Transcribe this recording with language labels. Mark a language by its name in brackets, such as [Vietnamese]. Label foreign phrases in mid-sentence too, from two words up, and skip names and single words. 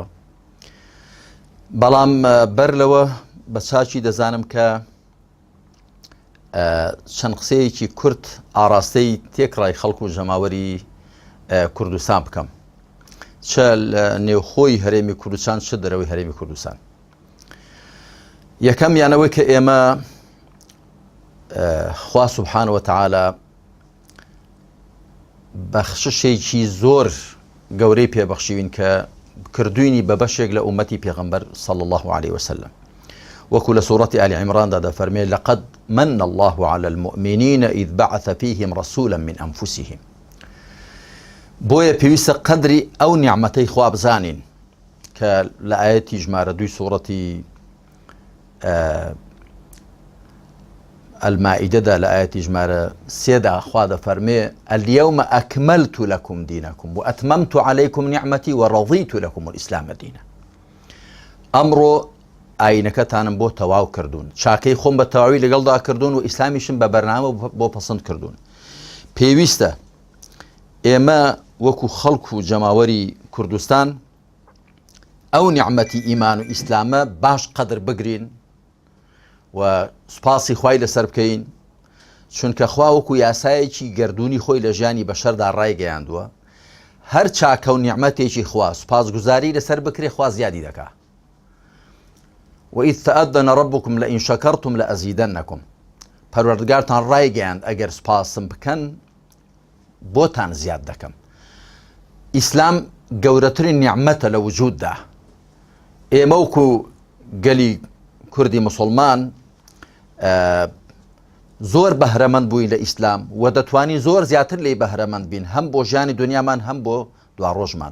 [Central Kurdish] بەڵام بەر لەوە بە چاچی دەزانم کە چەند قسەیەکی کورت ئاراستەی تێکڕای خەڵک و ژەماوەری کوردستان بکەم، چ لە نێوخۆی هەرێمی کوردستان چ دەرەوەی هەرێمی کوردستان. یەکەم یانەوەی کە ئێمە خوا [Arabic] سوبحانه وتعالى [Central Kurdish] بەخششێکی زۆر گەورەی پێبەخشیوین کە کردوینی بە بەشێک لە ئومەتی پێغەمبەر [Arabic] صلى الله عليه وسلم. [Central Kurdish] وەکو لە سوورەتی آل عیمران دا دەفەرمێ [Arabic] لقد من الله على المؤمنين إذ بعث فيهم رسولا من أنفسهم. [Central Kurdish] بۆیە پێویستە قەدری ئەو نیعمەتەی خوا بزانین کە لە ئاەتی ژمارە 2 سوورەتی المائدەدا لە ئاەتی ژمارە 3دا خوا دەفەرمێ [Arabic] اليوم أكملت لكم دينكم وأتممت عليكم نعمتي ورضيت لكم الإسلام دينا. [Central Kurdish] ئەمڕۆ ئاینەکەتانم بۆ تەواو کردوون، چاکەی خۆم بە تەواوی لەگەڵدا کردوون و ئیسلامیشم بە بەرنامە بۆ پەسەند کردوون. پێویستە ئێمە وەکو خەڵک و جەماوەری کوردستان ئەو نیعمەتی ئیمان و ئیسلامە باش قەدر بگرین و سوپاسی خوای لەسەر بکەین، چونکە خوا وەکو یاسایەکی گەردوونی خۆی لە ژیانی بەشەردا ڕایگەیاندووە. هەر چاکە و نیعمەتێکی خوا سوپاسگوزاری لەسەر بکرێ خوا زیادی دەکا. [Arabic] وإذ تأذن ربكم لئن شكرتم لأزيدنكم. [Central Kurdish] پەروەردگارتان ڕایگەیاند ئەگەر سوپاسم بکەن بۆتان زیاد دەکەم. ئیسلام گەورەترین نیعمەتە لە وجوددا. ئێمە وەکو گەلی کوردی مسلمان زۆر بەهرەمەند بووین لە ئیسلام و دەتوانین زۆر زیاتر لێی بەهرەمەند بین، هەم بۆ ژیانی دنیامان هەم بۆ دواڕۆژمان.